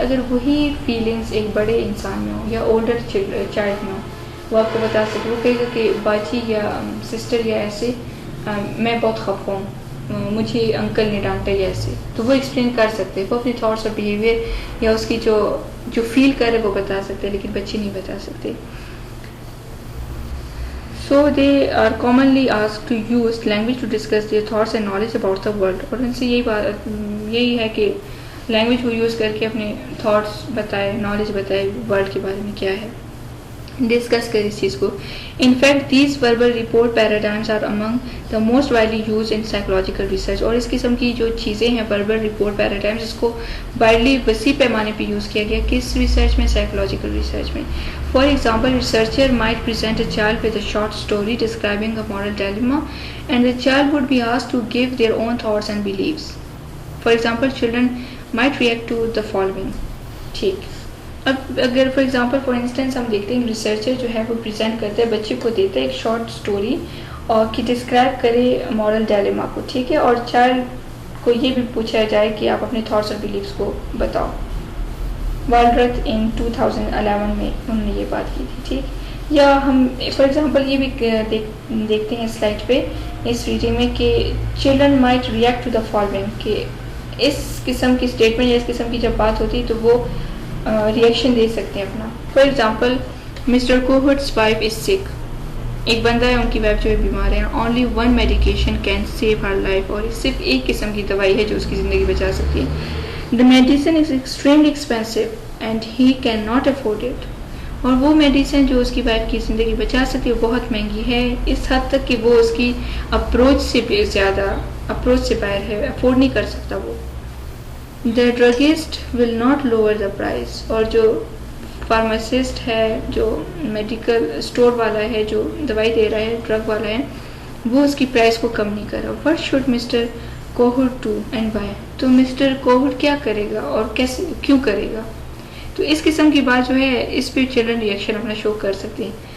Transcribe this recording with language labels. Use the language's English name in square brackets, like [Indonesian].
[Urdu] اگر وہی فیلنگس ایک بڑے انسان میں ہو یا اولڈر چائلڈ میں ہو، وہ آپ کو بتا سکے. وہ کہے گا کہ باجی یا سسٹر یا ایسے میں بہت خفا ہوں، مجھے انکل نے ڈانٹا یا ایسے، تو وہ ایکسپلین کر سکتے ہیں. وہ اپنے تھاٹس اور بیہیویئر یا اس کی جو فیل کرے وہ بتا سکتے ہیں، لیکن بچے نہیں بتا سکتے. [English] So they are commonly asked to use language to discuss their thoughts and knowledge about the world. [Urdu] اور ان سے یہی ہے کہ لینگویج کو یوز کر کے اپنے تھاٹس بتائے، نالج بتائے ورلڈ کے بارے میں کیا ہے، ڈسکس کرے اس چیز کو. [English] In fact these verbal report paradigms are among the most widely used in psychological research. [Urdu] اور اس قسم کی جو چیزیں ہیں وربل رپورٹ پیراڈائمس، اس کو وائڈلی وسیع پیمانے پہ یوز کیا گیا. کس ریسرچ میں؟ سائیکولوجیکل ریسرچ میں. [English] For example, researcher might present a child with a short story describing a moral dilemma, and the child would be asked to give their own thoughts and beliefs. For example, children might react to the following. [Urdu] ٹھیک، اب اگر [English] for instance [Urdu] ہم دیکھتے ہیں researcher جو ہے وہ present کرتا ہے، بچے کو دیتا ہے ایک شارٹ اسٹوری اور کہ ڈسکرائب کرے مورل ڈائلیما کو. ٹھیک ہے، اور چائلڈ کو یہ بھی پوچھا جائے کہ آپ اپنے تھاٹس اور بلیفس کو بتاؤ. والڈرتھ ان 2011 میں انہوں نے یہ بات کی تھی. ٹھیک، یا ہم فار ایگزامپل یہ بھی دیکھتے ہیں سلائڈ پہ اس ویڈیو میں کہ [English] children might react to the following, [Urdu] کہ اس قسم کی اسٹیٹمنٹ یا اس قسم کی جب بات ہوتی ہے تو وہ ریئیکشن دے سکتے ہیں اپنا. [English] For example mister Kohut's wife is sick. [Urdu] ایک بندہ ہے، ان کی وائف جو ہے بیمار ہے. [English] Only one medication can save her life. [Urdu] اور صرف ایک قسم کی دوائی ہے جو اس کی زندگی بچا سکتی ہے. [English] The medicine is extremely expensive and he cannot afford it. [Urdu] اور وہ میڈیسن جو اس کی وائف کی زندگی بچا سکتی ہے بہت مہنگی ہے، اس حد تک کہ وہ اس کی اپروچ سے باہر ہے، افورڈ نہیں کر سکتا وہ. [English] The druggist will not lower the price. [Urdu] اور جو فارماسسٹ ہے، جو میڈیکل اسٹور والا ہے، جو دوائی دے رہا ہے، ڈرگ والا ہے، وہ اس کی پرائس کو کم نہیں کر رہا. [English] What should Mr. Kohut do and why? [Urdu] تو مسٹر کوہٹ کیا کرے گا اور کیسے کیوں کرے گا؟ تو اس قسم کی بات جو ہے اس پہ چلڈرن ریئیکشن اپنا شو کر سکتے ہیں.